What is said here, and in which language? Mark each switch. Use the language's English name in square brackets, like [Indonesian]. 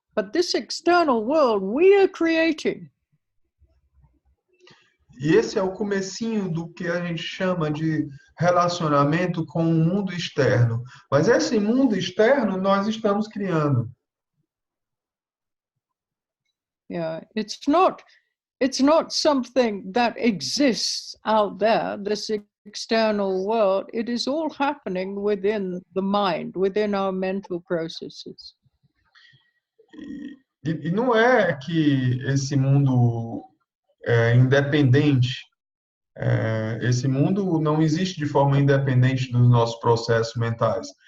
[English] But this external world we are creating. [Portuguese] E esse é o comecinho do que a gente chama de relacionamento com o mundo externo. Mas esse mundo externo nós estamos criando. [English] Yeah, it's not something that exists out there, this external world. It is all happening within the mind, within our mental processes. [Portuguese] E não é que esse mundo é independente. Esse mundo não existe de forma independente dos nossos processos mentais.